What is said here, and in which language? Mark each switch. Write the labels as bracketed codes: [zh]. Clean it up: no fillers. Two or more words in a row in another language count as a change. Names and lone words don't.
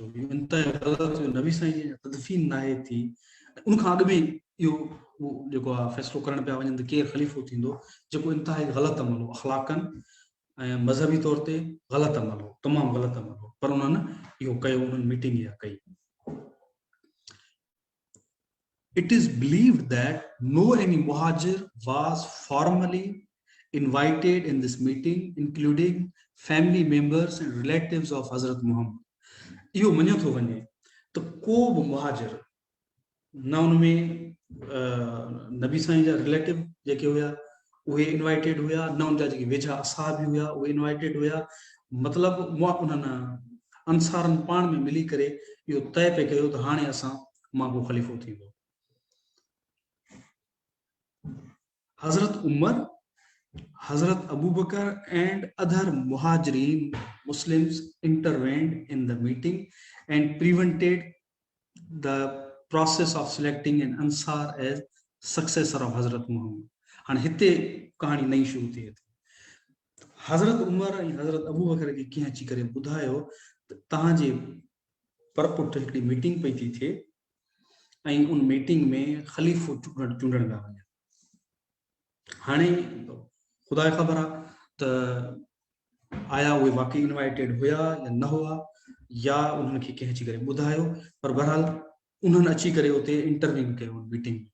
[sd] नबी साईं जी तदफ़ीन नाहे थी, उनखां अॻु में इहो जेको आहे फ़ैसिलो करणु पिया वञनि त केरु ख़लीफ़ो थींदो, जेको इंतिहाई ग़लति अमल हो, अख़लाक़न ऐं मज़हबी तौर ते ग़लति अमल हो, तमामु ग़लति अमल हो, पर उन्हनि इहो कयो, उन्हनि मीटिंग इहा कई। [en] It is believed that no any muhajir was formally invited in this meeting, including family members and relatives of Hazrat Muhammad. [sd] इहो मञियो थो वञे त को बि मुहाजिर न उनमें नबी साईं जा रिलेटिव जेके हुया उहे इनवाइटेड हुया, न उनजा जेके वेझा असहाबी हुया उहे इनवाइटेड हुया। मतिलबु उन्हनि अंसारनि पाण में मिली करे इहो तय पियो कयो त हाणे असां मां को ख़लीफ़ो थींदो। [en] Hazrat Umar, Hazrat Abu Bakr and other Muhajirin Muslims intervened in the meeting and prevented the process of selecting an Ansar as successor of Hazrat Muhammad. [sd] हाणे हिते कहाणी नई शुरू थी। हज़रत उमर ऐं हज़रत अबू बकर खे कीअं अची करे ॿुधायो त तव्हांजे परपुट हिकिड़ी मीटिंग पई थी थिए ऐं उन मीटिंग में ख़लीफ़ो चूंडण पिया वञनि। हाणे ख़ुदा खे ख़बर आहे त आया उहे वाक़ई इनवाइटेड हुया या न हुआ, या उन्हनि खे कंहिं अची करे ॿुधायो, पर बहरहाल उन्हनि अची करे उते इंटरव्यू कयो मीटिंग में।